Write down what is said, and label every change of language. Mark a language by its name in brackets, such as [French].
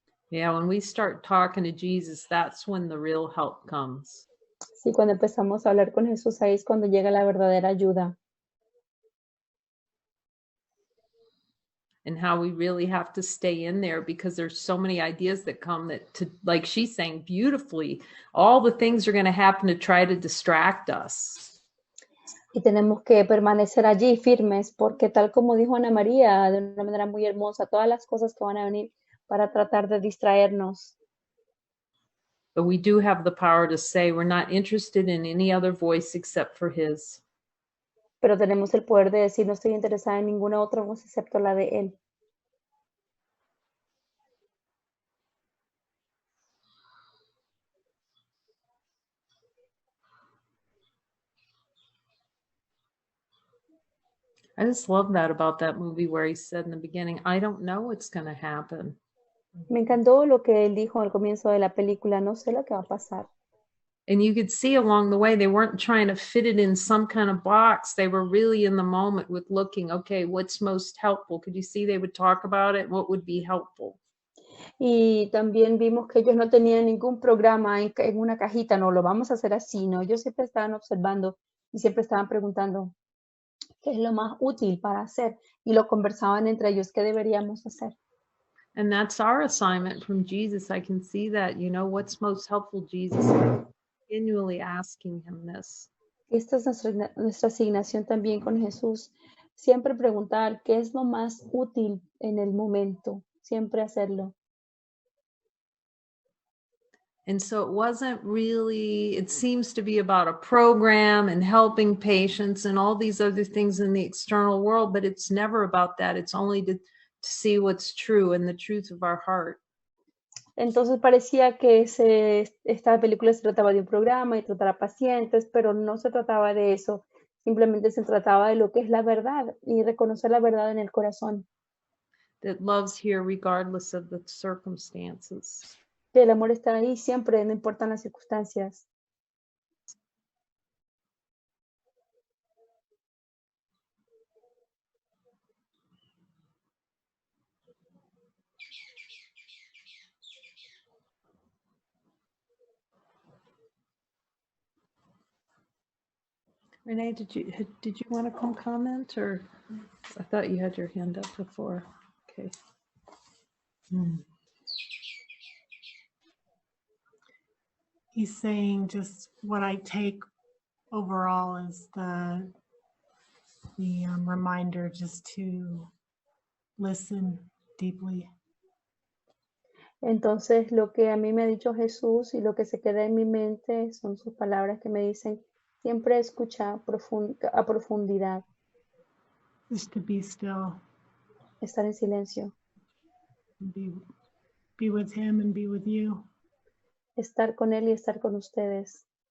[English] Yeah, when we start talking to Jesus, that's when the real help comes. [Spanish] Sí, cuando empezamos a hablar con Jesús, ahí es cuando llega la verdadera ayuda. [English] And how we really have to stay in there because there's so many ideas that come that, to, like she's saying beautifully, all the things are going to happen to try to distract us. [Spanish] Y tenemos que permanecer allí firmes, porque tal como dijo Ana María de una manera muy hermosa, todas las cosas que van a venir para tratar de distraernos. [English] But we do have the power to say we're not interested in any other voice except for his. [Spanish] Pero tenemos el poder de decir, no estoy interesada en ninguna otra voz excepto la de Él. [English] I just love that about that movie where he said in the beginning, I don't know what's going to happen. [Spanish] Me encantó lo que él dijo al comienzo de la película, no sé lo que va a pasar. [English] And you could see along the way, they weren't trying to fit it in some kind of box. They were really in the moment with looking, okay, what's most helpful? Could you see they would talk about it? What would be helpful? [Spanish] Y también vimos que ellos no tenían ningún programa en una cajita, no, lo vamos a hacer así, ¿no? Ellos siempre estaban observando y siempre estaban preguntando qué es lo más útil para hacer y lo conversaban entre ellos, qué deberíamos hacer. [English] And that's our assignment from Jesus. I can see that, what's most helpful, Jesus, continually asking him this. [Spanish] Esta es nuestra asignación también con Jesús, siempre preguntar qué es lo más útil en el momento, siempre hacerlo. [English] And so it wasn't really, it seems to be about a program and helping patients and all these other things in the external world, but it's never about that. It's only to see what's true and the truth of our heart. [Spanish] Entonces parecía que esta película se trataba de un programa y tratar a pacientes, pero no se trataba de eso. Simplemente se trataba de lo que es la verdad y reconocer la verdad en el corazón. [English] That love's here regardless of the circumstances. [Spanish] Que el amor está ahí siempre, no importan las circunstancias. [English] Renee, did you want to come comment, or I thought you had your hand up before? Okay. He's saying just what I take overall is the reminder just to listen deeply. [Spanish] Entonces, lo que a mí me ha dicho Jesús y lo que se queda en mi mente son sus palabras que me dicen, siempre escucha a profundidad, [English] Just to be still, [Spanish] estar en silencio, [English] be with him and be with you [Spanish] estar con Él y estar con ustedes,